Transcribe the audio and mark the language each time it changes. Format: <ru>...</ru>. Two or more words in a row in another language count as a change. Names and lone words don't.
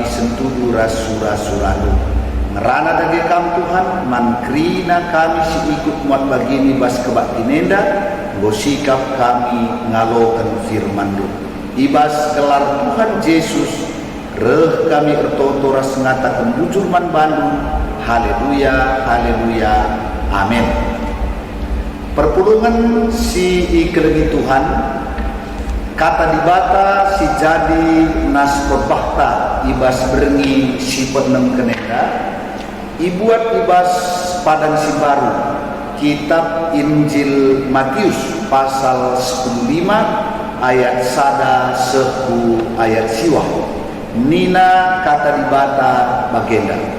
<btx>sentudu rasura-suralu ngerana dage kam Tuhan man kerina kami si ikut muat bagini bas kebatinenda gosikap kami ngalokan firmandu ibas gelar Tuhan Yesus reh kami ertoto ras ngatakan bujur man Bandung haleluya haleluya amin. Perpulungan si ikelegi Tuhan kata dibata si jadi nas berbahta ibas berengi si penem keneka ibuat ibas padang si baru kitab Injil Matius pasal 15 ayat sada seku ayat siwah nina kata dibata bagenda</btx>